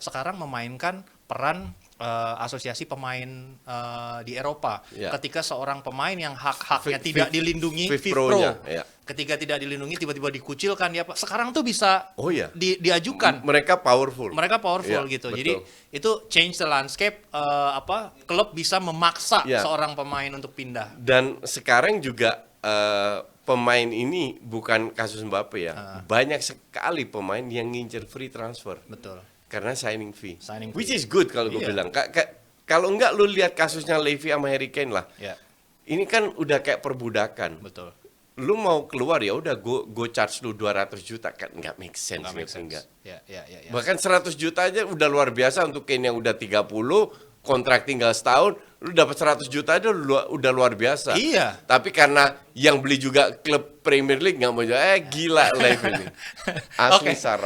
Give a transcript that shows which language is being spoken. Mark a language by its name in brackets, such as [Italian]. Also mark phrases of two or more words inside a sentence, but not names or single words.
[Indonesian] sekarang memainkan peran asosiasi pemain di Eropa. Yeah. Ketika seorang pemain yang hak-haknya Fifth- tidak fifth- dilindungi fifth FIFPro. pro-nya, yeah. Ketika tidak dilindungi tiba-tiba dikucilkan dia. Sekarang tuh bisa Oh iya. diajukan. Mereka powerful. Mereka powerful Iya, gitu. betul. Jadi itu [English] change the landscape [Indonesian] klub bisa memaksa Iya. seorang pemain untuk pindah. Dan sekarang juga pemain ini bukan kasus Mbappe ya. Banyak sekali pemain yang ngincer [English] free transfer [Indonesian] Betul. karena [English] signing fee. [Indonesian] Signing [English] Which [Indonesian] fee. [English] is good [Indonesian] kalau gue Iya. bilang. Kalau enggak lu lihat kasusnya Levy sama Harry Kane lah. Ya, Ini kan udah kayak perbudakan. betul. Lu mau keluar ya udah gue charge lu 200 juta kan nggak [English] make sense. [Indonesian] Nggak make ngerti sense. nggak? Ya. Bahkan 100 juta aja udah luar biasa untuk Kane yang udah 30, kontrak tinggal setahun, lu dapat 100 juta aja udah luar biasa. Iya. Tapi karena yang beli juga klub Premier League nggak mau jual, gila Levy ini. Asli Oke, sarap.